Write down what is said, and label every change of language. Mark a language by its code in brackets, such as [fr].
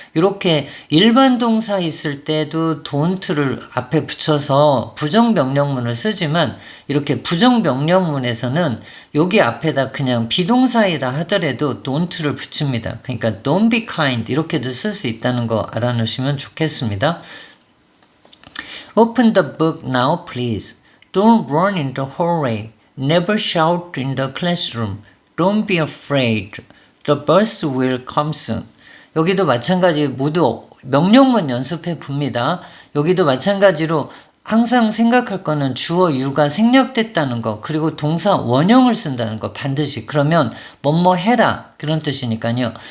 [ko] 이렇게 일반 동사 있을 때도 don't를 앞에 붙여서 부정명령문을 쓰지만 이렇게 부정명령문에서는 여기 앞에다 그냥 비동사이라 하더라도 don't를 붙입니다. 그러니까 [en] don't be kind [ko] 이렇게도 쓸 수 있다는 거 알아놓으시면 좋겠습니다. [en] Open the book now please. Don't run in the hallway. Never shout in the classroom. Don't be afraid. The bus will come soon. [ko] 여기도 마찬가지 모두 명령문 연습해 봅니다. 여기도 마찬가지로 항상 생각할 거는 주어 유가 생략됐다는 거 그리고 동사 원형을 쓴다는 거 반드시 그러면 뭐뭐 해라 그런 뜻이니까요.